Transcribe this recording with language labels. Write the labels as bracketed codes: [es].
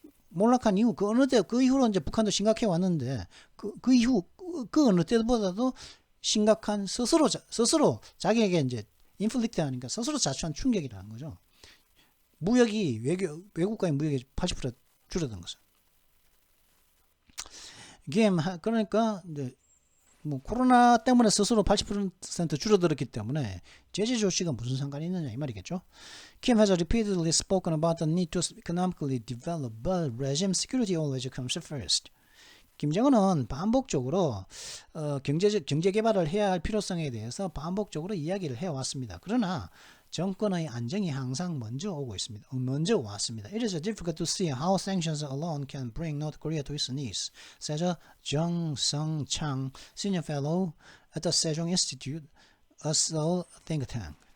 [ko] 몰락한 이후 그 이후로 이제 북한도 심각해 왔는데, 그 이후 그 어느 때보다도 심각한 스스로 자기에게 이제 인플릭트 하니까 스스로 자초한 충격이라는 거죠. 외국과의 무역이 80% 줄어든 거죠. 그러니까 이제 코로나 때문에 스스로 80% 줄어들었기 때문에 제재 조치가 무슨 상관이 있느냐 이 말이겠죠. [en] Kim has repeatedly spoken about the need to economically develop, but regime security always comes first. [ko] 김정은은 반복적으로 경제 개발을 해야 할 필요성에 대해서 반복적으로 이야기를 해왔습니다. 그러나 정권의 안정이 항상 먼저 왔습니다. [en] It is difficult to see how sanctions alone can bring North Korea to its knees, says 정성창, senior fellow at the Sejong Institute, a Seoul think tank.